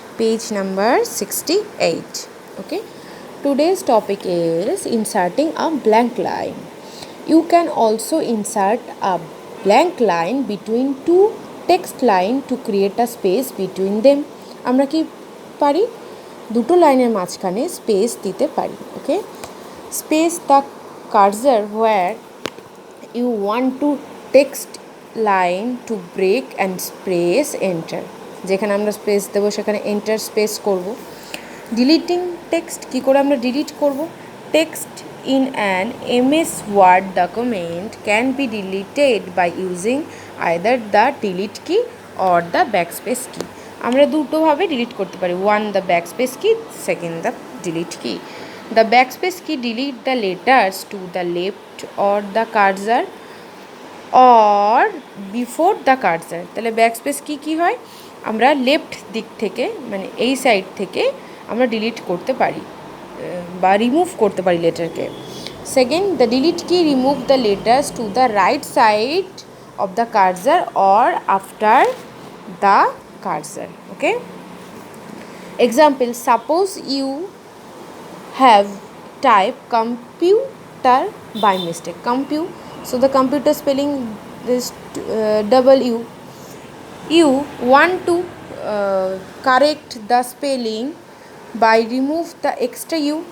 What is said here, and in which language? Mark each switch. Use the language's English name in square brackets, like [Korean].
[English] Page number 68. Okay. Today's topic is inserting a blank line. You can also insert a blank line between two text line to create a space between them. [Bangla] আমরা কি পারি? দুটো লাইনের মাঝখানে space দিতে পারি। [English] Okay, space the cursor where you want to text line to break and press enter. [Bangla] যেখানে আমরা স্পেস দেবো সেখানে এন্টার স্পেস করব। [English] deleting text, [Bangla] কী করে আমরা ডিলিট করব? [English] Text in an MS Word document can be deleted by using either the delete key or the backspace key. [Bangla] আমরা দুটোভাবে delete করতে পারি, [English] One the backspace key, second the delete key. The backspace key delete the letters to the left or the cursor or before the cursor. [Bangla] তাহলে backspace কি কী হয়, আমরা লেফট দিক থেকে মানে এই সাইড থেকে আমরা ডিলিট করতে পারি বা রিমুভ করতে পারি লেটারকে। [English] Second, the delete key remove the letters to the right side of the cursor or after the cursor. Okay, example, suppose you have typed computer by mistake, so the computer spelling is W. You want to correct the spelling by remove the extra u.